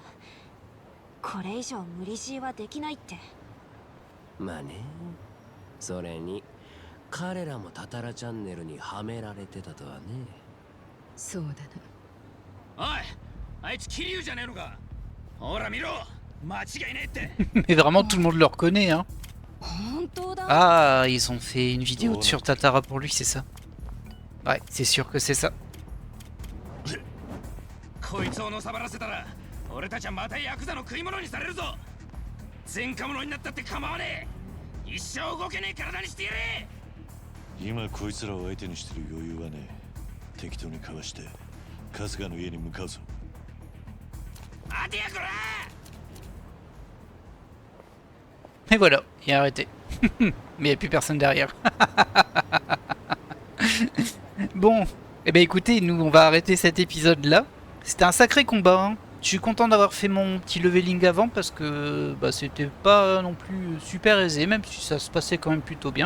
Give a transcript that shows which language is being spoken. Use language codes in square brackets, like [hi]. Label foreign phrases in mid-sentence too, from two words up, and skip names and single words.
[ja] これ以上無理強いはできないって。まあね。それに彼らもタタラチャンネルにはめられてたとはね。そうだな。おい、あいつ桐生じゃねえのか。ほら見ろ、間違いねえって。 [fr] Mais vraiment tout le monde le reconnaît, hein. [ja] 本当だ。 [fr] Ah, ils ont fait une vidéo sur Tatara pour lui, c'est ça? Ouais, c'est sûr que c'est ça. [ja] こいつをのさばらせたら俺たちはまたヤクザの食い物にされるぞ。前科者になったって構わねえ。一生動けねえ体にしてやれ。今こいつらを相手にしてる余裕はねえ。適当にかわして春日の家に向かうぞ。当てやこら。 [fr] Et voilà, il a arrêté. Mais il n'y a plus personne derrière. Bon, eh ben écoutez, nous on va arrêter cet épisode là. C'était un sacré combat, hein. Je suis content d'avoir fait mon petit leveling avant parce que bah, c'était pas non plus super aisé, même si ça se passait quand même plutôt bien.